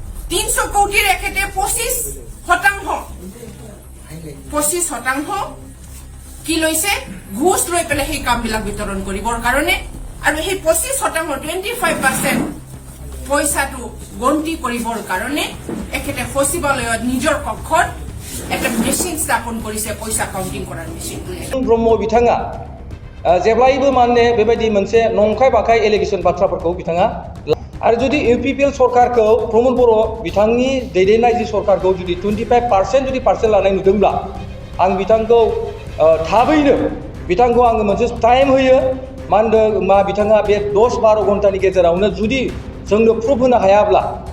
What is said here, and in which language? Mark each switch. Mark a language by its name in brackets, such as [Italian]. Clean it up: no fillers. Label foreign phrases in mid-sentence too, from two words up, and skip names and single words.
[Assamese] 300 কোটি রেখেতে 25% কি লৈছে ঘুষ লৈ পেলাই সেই কামবিলাক বিতৰণ কৰিবৰ কাৰণে আৰু সেই 25% 25% পইচাটো গন্তি কৰিবৰ কাৰণে একেতে সচিবালয়ত নিজৰ কক্ষত একটা মেচিন স্থাপন কৰিছে পইচা কাউন্টিং কৰাৰ মেচিনটো [Bodo] ब्रह्म बिथाङा जेब्लायबो माने बेबायदि मोनसे नंखाय बाखाय एलिगेसन बाथ्राफोरखौ बिथाङा आरो जुदि इउपिपिएल सरकारखौ प्रमद बर' बिथांनि दैदेननाय जि सरकारखौ जुदि 25% जुदि पार्सेन्ट लानाय नुदोंब्ला आं बिथांखौ थाबैनो बिथांखौ आङो मोनसे टाइम होयो मा होनदों मा बिथाङा बे 10-12 घन्टानि गेजेरावनो जुदि जोंनो प्रुफ होनो हायाब्ला